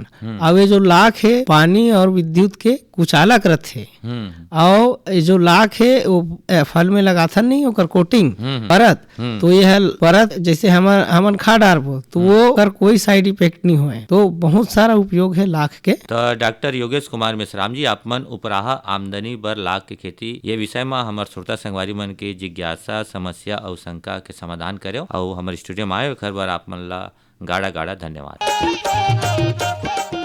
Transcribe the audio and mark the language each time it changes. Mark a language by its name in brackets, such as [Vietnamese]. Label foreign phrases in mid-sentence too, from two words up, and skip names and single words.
[Chhattisgarhi] अब ये जो लाख है पानी और विद्युत के कुचालक रथे, और जो लाख है वो फल में लगाथन नहीं ओकर कोटिंग परत, तो यह परत जैसे हमन खा डारबो तो वो कर कोई साइड इफेक्ट नहीं होए, तो बहुत सारा उपयोग है लाख के। तो डॉक्टर योगेश कुमार मिश्राम जी आप मन उपराहा आमदनी बर लाख के खेती ये विषय में हमार श्रोता संगवारी मन के जिज्ञासा समस्या और शंका के समाधान करे और हमारे स्टूडियो में आए खर बार आप मन ला गाड़ा गाड़ा धन्यवाद।